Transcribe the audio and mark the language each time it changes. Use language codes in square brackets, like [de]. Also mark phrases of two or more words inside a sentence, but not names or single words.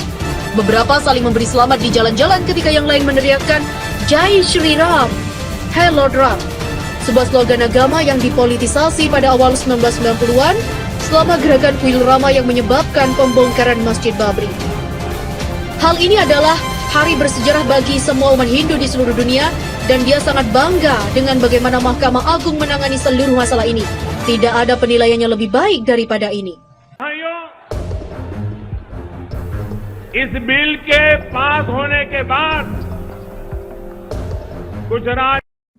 [id] Beberapa saling memberi selamat di jalan-jalan ketika yang lain meneriakkan [hi] जय श्री राम, [en] Hey Lord Ram, [id] sebuah slogan agama yang dipolitisasi pada awal 1990-an selama gerakan kuil Rama yang menyebabkan pembongkaran Masjid Babri. Hal ini adalah hari bersejarah bagi semua umat Hindu di seluruh dunia dan dia sangat bangga dengan bagaimana Mahkamah Agung menangani seluruh masalah ini. Tidak ada penilaiannya lebih baik daripada ini. [hi] भाइयों, इस बिल के पास होने के बाद गुजरात